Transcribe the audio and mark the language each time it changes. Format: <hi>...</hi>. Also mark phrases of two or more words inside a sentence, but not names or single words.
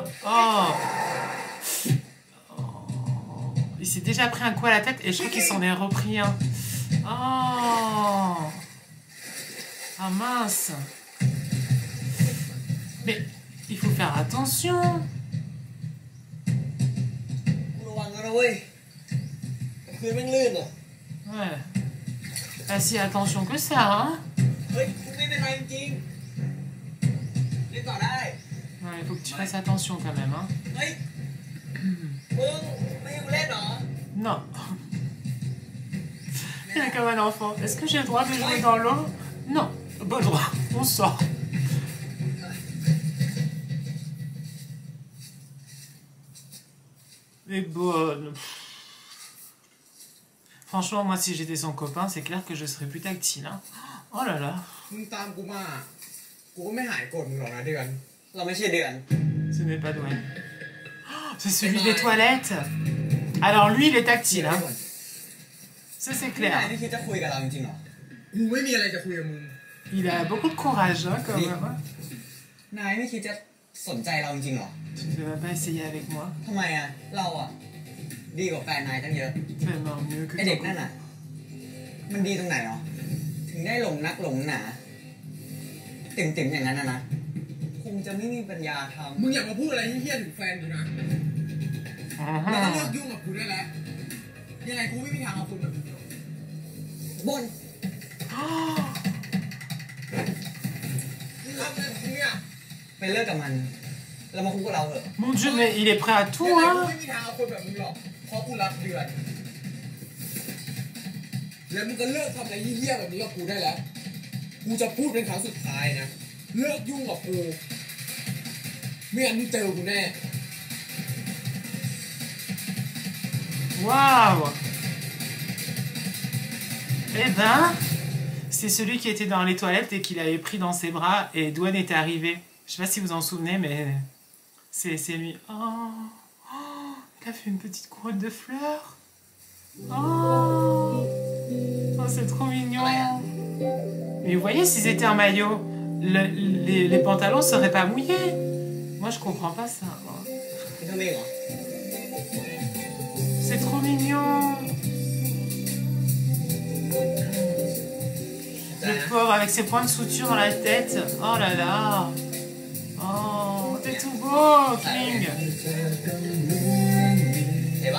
<fr>Oh. Il s'est déjà pris un coup à la tête et je crois qu'il s'en est repris un. Oh. Ah mince. Mais il faut faire attention.</fr> <th>ระวังกันนะเว้ยคืนแม่งลื่นอ่ะ</th> <fr>Ouais. Pas si attention que ça, hein.</fr> <th>เฮ้ยกูไม่เป็นไรจริงเล่นต่อได้</th> <fr>Ouais, il faut que tu fasses attention quand même, hein.</fr> <th>เฮ้ยมึงไม่ให้กูเล่นเหรอ</th> <fr>Non. Il est comme un enfant. Est-ce que j'ai le droit de jouer dans l'eau? Non. Pas le droit. On sort. Mais bonne. Franchement, moi, si j'étais son copain, c'est clair que je serais plus tactile, hein. Oh là là.</fr> <th>มึงตามกูมา กูก็ไม่หายโกรธมึงหรอกนะเดือน เราไม่ใช่เดือน</th> <fr>Ce n'est pas Dwayne. Oh, c'est celui des toilettes. Alors lui, il est tactile, hein. Ça, c'est</fr> <th>นาย</th> <fr>clair.</fr> <th>ไม่คิดจะคุยกับเราจริงๆหรอ กูไม่มีอะไรจะคุยกับมึง</th> <fr>Il a beaucoup de courage, hein, quand même. Hein.</fr> <th>นายไม่คิดจะสนใจเราจริงๆหรอ</th> <fr>Tu ne vas pas essayer avec moi.</fr> <th>ทำไมอ่ะเราอ่ะดีกว่าแฟนนายตั้งเยอะ</th> <fr>Tellement mieux que</fr> <th>ไอเด็ก</th> <fr>ton</fr> <th>นั่น</th> <fr>copain.</fr> <th>อ่ะ มันดีตรงไหนหรอ ถึงได้หลงนักหลงหนาติ่มๆอย่างนั้นนะ คงจะไม่มีปัญญาทำ มึงอย่ามาพูดอะไรเหี้ยๆถึงแฟนกูนะแล้วก็เลิกยุ่งกับกูได้แล้ว ยังไงกูไม่มีทางเอาคุณแบบมึงหรอก บน</th> <fr>Oh,</fr> <th>มึงทำอะไรของมึงเนี่ย ไปเลิกกับมัน แล้วมาคุยกับเราเถอะ</th> <fr>mon Dieu, mais il est prêt à</fr> <th>ยัง</th> <fr>tout,</fr> <th>ไงกู</th> <fr>hein.</fr> <th>ไม่มีทางเอาคนแบบมึงหรอก เพราะกูรักเดือน แล้วมึงก็เลิกทำอะไรเหี้ยๆแบบนี้กับกูได้แล้ว กูจะพูดเป็นครั้งสุดท้ายนะ เลิกยุ่งกับกู ไม่งั้นมึงเจอกูแน่</th> <fr>Waouh. Eh ben, c'est celui qui était dans les toilettes et qui l'avait pris dans ses bras et Dwayne était arrivé. Je sais pas si vous en souvenez, mais c'est lui. Oh, oh, il a fait une petite couronne de fleurs. Oh, oh c'est trop mignon. Mais vous voyez, s'ils étaient en maillot, les pantalons seraient pas mouillés. Moi, je comprends pas ça.</fr> <th>ไม่ทำเองเหรอ</th> <fr>C'est trop mignon. Le pauvre avec ses points de suture dans la tête. Oh là là. Oh, t'es tout beau, King.</fr> <th>เห็นปะ</th>